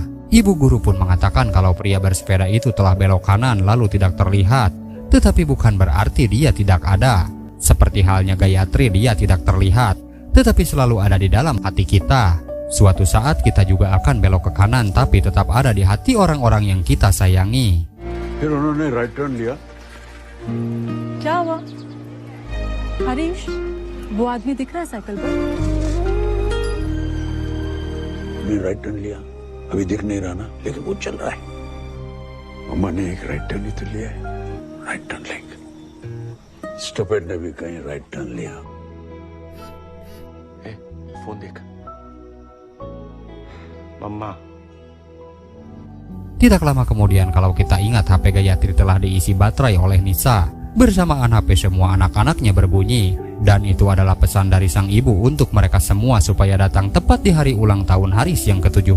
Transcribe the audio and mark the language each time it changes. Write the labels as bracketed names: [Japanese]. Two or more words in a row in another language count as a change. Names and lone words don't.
[Indonesian] Ibu guru pun mengatakan kalau pria bersepeda itu telah belok kanan lalu tidak terlihat. Tetapi bukan berarti dia tidak ada. Seperti halnya Gayatri, dia tidak terlihat, tetapi selalu ada di dalam hati kita. Suatu saat kita juga akan belok ke kanan, tapi tetap ada di hati orang-orang yang kita sayangi. [Hindi] फिर उन्होंने [English] right turn [Hindi] लिया। क्या हुआ हरीश, वो आदमी दिख रहा है साइकिल पर? [English] right turn [Hindi] लिया, अभी दिख नहीं रहा ना, लेकिन वो चल रहा है। मम्मा ने एक [English] right turn [Hindi] ही तो लिया है, [English] right turn [Hindi] लेंगे। स्टूपिड ने भी कहीं [English] right turn [Hindi] लिया। फोन देख। Mama. [Indonesian] Tidak lama kemudian kalau kita ingat HP Gayatri telah diisi baterai oleh Nisa. Bersamaan HP semua anak-anaknya berbunyi. Dan itu adalah pesan dari sang ibu untuk mereka semua supaya datang tepat di hari ulang tahun Haris yang ke-70.